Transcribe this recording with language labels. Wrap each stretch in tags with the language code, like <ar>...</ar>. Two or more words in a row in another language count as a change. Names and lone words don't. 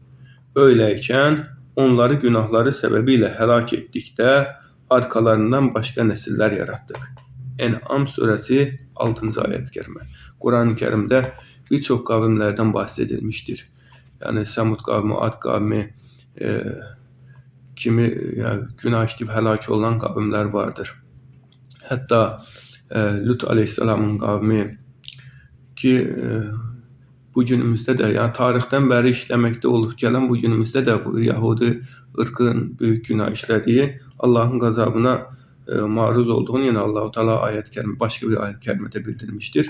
<tr>Öyleyken onları günahları sebebiyle helak ettik de arkalarından başka nesiller yarattık. En'am suresi 6. ayet-i kerime. Kur'an-ı Kerim'de birçok kavimlerden bahsedilmiştir. Yani Semud kavmi, Ad kavmi,</tr> <az>kimi günah işləyib həlak olan qavmlər vardır. Hətta Lut əleyhissalamın qavmi ki, bu günümüzdə də, yəni tarixdən bəri işləməkdə olub gələn bu günümüzdə də bu Yahudi ırqın böyük günah işlədiyi, Allahın qəzabına maruz olduğunu yenə Allah-u Teala başqa bir ayət-i kərimədə bildirmişdir.</az>